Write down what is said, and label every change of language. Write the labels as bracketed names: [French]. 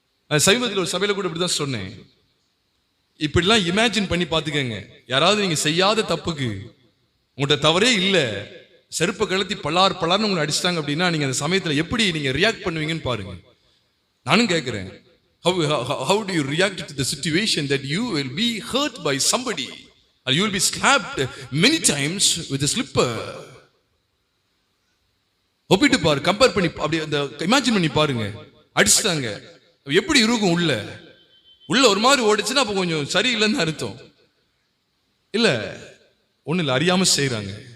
[Tamil] சமீபத்தில் ஒரு சபையில கூட இப்படிதான் சொன்னேன். இப்படிலாம் இமேஜின் பண்ணி பாத்துக்கங்க, யாராவது நீங்க செய்யாத தப்புக்கு உங்கள்கிட்ட தவறே இல்லை, செருப்பை கழுத்தி பலார்னு உங்களை அடிச்சிட்டாங்க அப்படின்னா நீங்க அந்த சமயத்தில் எப்படி நீங்க ரியாக்ட் பண்ணுவீங்கன்னு பாருங்க. நானும் கேட்கிறேன், [English] how do you react to the situation that you will be hurt by somebody or you will be slapped many times with a slipper? [Tamil] ஒப்பிட்டு பாரு, கம்பேர் பண்ணி அப்படி அந்த இமேஜின் பண்ணி பாருங்க. அடிச்சிட்டாங்க, எப்படி இருக்கும்? உள்ள ஒரு மாதிரி ஓடிச்சுன்னா அப்போ கொஞ்சம் சரியில்லைன்னு அர்த்தம் இல்ல, ஒண்ணு இல்லை, அறியாம செய்யறாங்க.